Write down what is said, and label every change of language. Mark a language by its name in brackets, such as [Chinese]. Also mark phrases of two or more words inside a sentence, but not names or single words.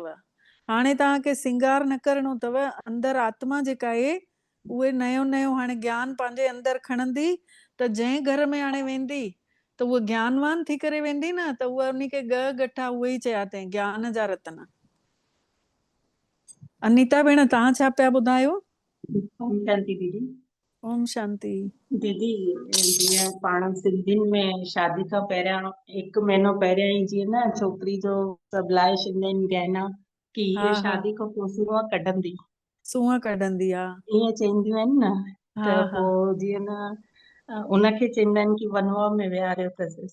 [Sindhi] हाणे तव्हांखे सिंगार न करणो अथव, अंदरि आत्मा जेका आहे उहे नयो नयो हाणे ज्ञान पंहिंजे अंदरि खणंदी, त जंहिं घर में हाणे वेंदी त उहा ज्ञानवान थी करे वेंदी न, त उहा उन खे ॻह गठा उहे ई चया अथई ज्ञान जा रतन। अनीता भेण तव्हां छा पिया ॿुधायो? ओम शांति दीदी। ओम शांति। दीदी जीअं पाण सिंधियुनि में शादी खां पहिरियां 1 महीनो पहिरियां ई जीअं न छोकिरी जो सभु लाहे छॾींदा आहिनि गहना की हा हीअ हा, शादी खां पोइ सूंहं कढंदी, सूंहं कढंदी आ। ईअं चवंदियूं आहिनि न। हा त हा पोइ जीअं न उनखे चवंदा आहिनि की वनवा में विहारियो अथसि।